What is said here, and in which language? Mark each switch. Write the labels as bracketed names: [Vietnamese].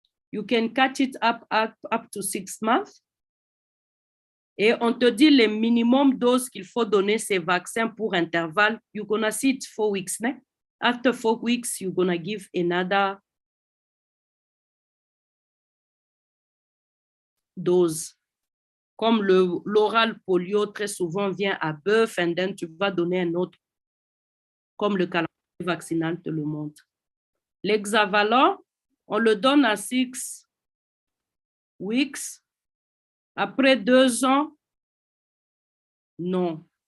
[English] You can catch it up to 6 months. [French] Et on te dit le minimum dose qu'il faut donner ces vaccins pour intervalle. [English] You're going to see it 4 weeks. Ne? After 4 weeks, you're going to give another dose. [French] Comme l'oral polio, très souvent vient à birth, [English] and then [French] tu vas donner un autre, comme le calendrier vaccinal te le montre. L'hexavalent, on le donne à [English] 6 weeks. [French] Après 2 ans, non.